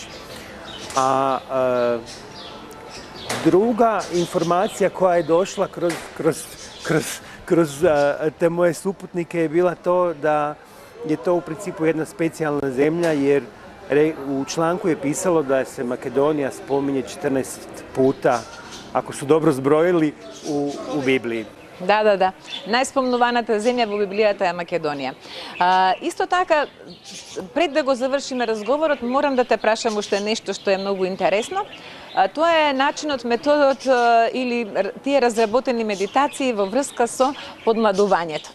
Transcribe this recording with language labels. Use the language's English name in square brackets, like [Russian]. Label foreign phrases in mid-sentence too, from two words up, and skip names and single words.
[Croatian] A druga informacija koja je došla kroz te moje suputnike je bila to da je to u principu jedna specijalna zemlja, jer u članku je pisalo da se Makedonija spominje 14 puta, ako su dobro zbrojili, u Библии. [Macedonian] Да. Најспомнуваната земја во Библијата е Македонија. Исто така, пред да го завршиме разговорот, морам да те прашам уште нешто што е многу интересно. Тоа е начинот, методот или тие разработени медитации во врска со подмладувањето.